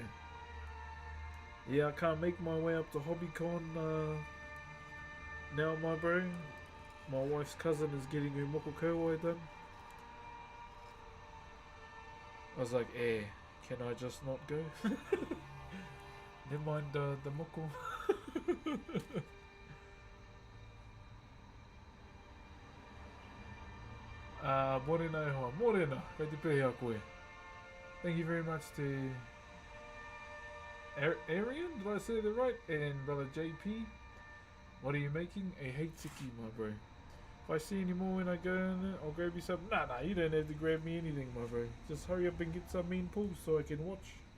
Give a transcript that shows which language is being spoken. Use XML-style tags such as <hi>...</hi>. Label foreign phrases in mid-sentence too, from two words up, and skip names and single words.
<en>Yeah, I can't make my way up to HobbyCon now, my bro. My wife's cousin is getting her Mokokowai done. I was like, can I just not go? Never mind the moko.</en> <mi>Morena, kei te pēhea koe.</mi> <en>Thank you very much to Arian, did I say that right? And brother JP. What are you making? A Heitsiki, my bro. If I see any more when I go in there, I'll grab you some. Nah, you don't have to grab me anything, my bro. Just hurry up and get some mean pulls so I can watch.</en>